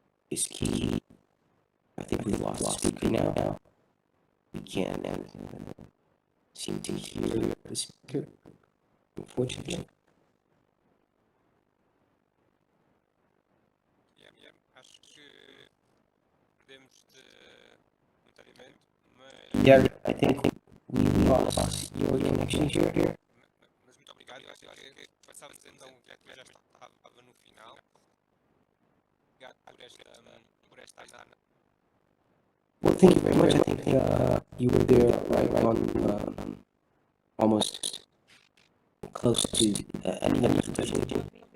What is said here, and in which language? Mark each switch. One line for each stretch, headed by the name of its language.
English: Is key. I think we've lost the speaker now. We can't seem to hear the speaker, unfortunately.
Portuguese: Acho que perdemos momentaneamente, mas,
English: Yeah, I think we lost your connection here.
Portuguese: mas muito obrigado. Acho que passávamos então, já que já estava no final. Obrigado por esta análise.
English: Well, thank you very much. I think you were there right on almost close to any of the presentation.